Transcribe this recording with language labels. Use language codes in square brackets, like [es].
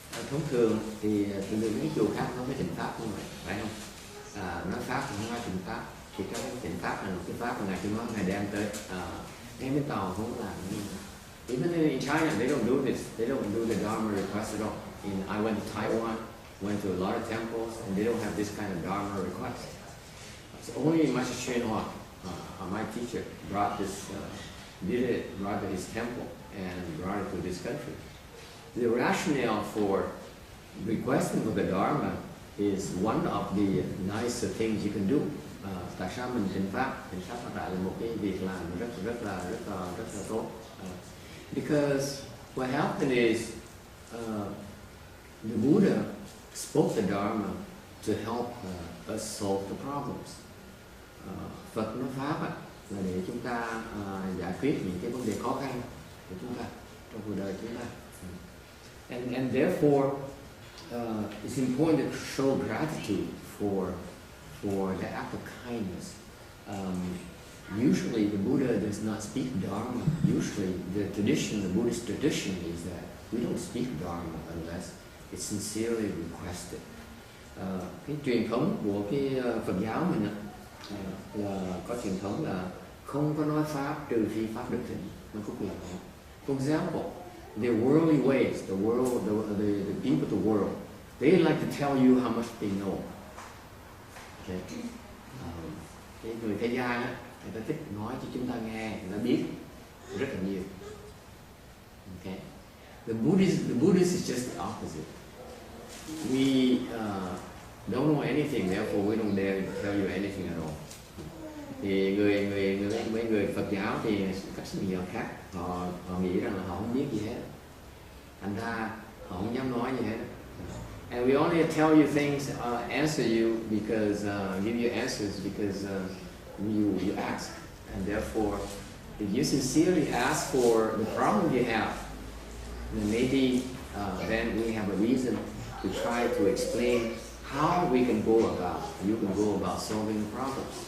[vi] Thông thường thì những chùa khác nó mới thịnh pháp như vậy, phải không? Nói pháp thì không nói thịnh pháp. Thì cái thịnh pháp là một cái pháp mà ngài Thiên Hóa ngài đem tới. Ngay bên Tàu không làm như thế. [en] Even in China, they don't do this. They don't do the Dharma request at all. I went to Taiwan, went to a lot of temples, and they don't have this kind of Dharma request. So only Master Shenhua, my teacher, brought this, brought to his temple and brought it to this country. The rationale for requesting for the Dharma is one of the nice things you can do. [vi] Tại sao mình thịnh pháp là một cái việc làm rất là tốt. [en] Because what happened is the Buddha spoke the Dharma to help us solve the problems. [vi] Phật nói pháp là để chúng ta giải quyết những cái vấn đề khó khăn của chúng ta trong cuộc đời chúng ta. [en] And therefore, it's important to show gratitude for the act of kindness. Usually, the Buddha does not speak Dharma. Usually, the Buddhist tradition is that we don't speak Dharma unless it's sincerely requested. [vi] Cái truyền thống của cái Phật giáo mình là có truyền thống là không có nói pháp trừ phi pháp được thỉnh. [en] For example, the worldly ways, the people of the world, they like to tell you how much they know. Okay. [vi] Cái người thế gian á, người ta thích nói cho chúng ta nghe, người ta biết rất là nhiều. Okay. [en] The Buddhist is just the opposite. We don't know anything, therefore we don't dare to tell you anything at all. [vi] Thì mấy người Phật giáo thì cách sinh hoạt khác, họ nghĩ rằng là họ không biết gì hết, thành ra họ không dám nói gì hết. [en] And we only tell you things, answer you because give you answers because you ask, and therefore if you sincerely ask for the problem you have, then maybe then we have a reason to try to explain how we can go about, you can go about solving the problem.